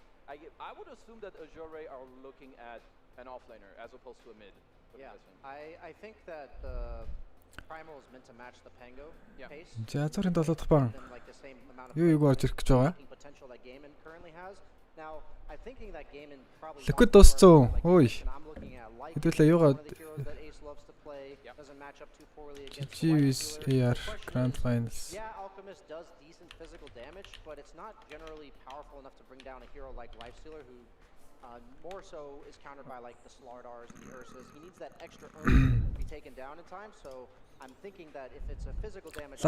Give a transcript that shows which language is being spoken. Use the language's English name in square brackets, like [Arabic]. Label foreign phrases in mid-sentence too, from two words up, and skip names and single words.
[Mongolian] За цорын 7 дахь бан. Юу орж ирэх гэж байгаа. Liquid дууссан. Ой. Хэдүүлээ юугаа GG's AR Grand Finals. [English] Yeah, Alchemist does decent physical damage, but it's not generally powerful enough to bring down a hero like Lifestealer, who more so is countered by like the Slardars and the Ursas. He needs that extra urge to be taken down in time, so I'm thinking that if it's a physical damage